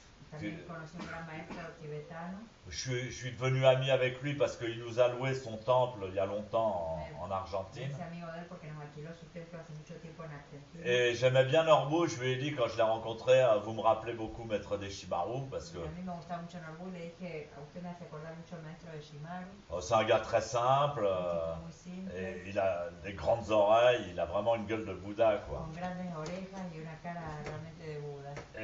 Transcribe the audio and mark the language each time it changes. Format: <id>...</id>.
<es>también conocí un gran maestro tibetano.</es> <fr>Je suis devenu ami avec lui parce qu'il nous a loué son temple il y a longtemps en</fr> <es>Me</es> <fr>Argentine.</fr> <es>hice amigo de él porque nos alquiló su templo hace mucho tiempo en Argentina.</es> <fr>Et j'aimais bien Norbu, je lui ai dit quand je l'ai rencontré, vous me rappelez beaucoup maître Deshimaru parce que</fr> <es>Y a mí me gustaba mucho Norbu, le dije, a usted me hace acordar mucho al maestro de Shimaru,</es> <fr>c'est un gars très simple</fr> <es>un tipo muy simple,</es> <fr>et il a des grandes oreilles, il a vraiment une gueule de Bouddha, quoi.</fr> <es>con grandes orejas y una cara realmente de Buda.</es>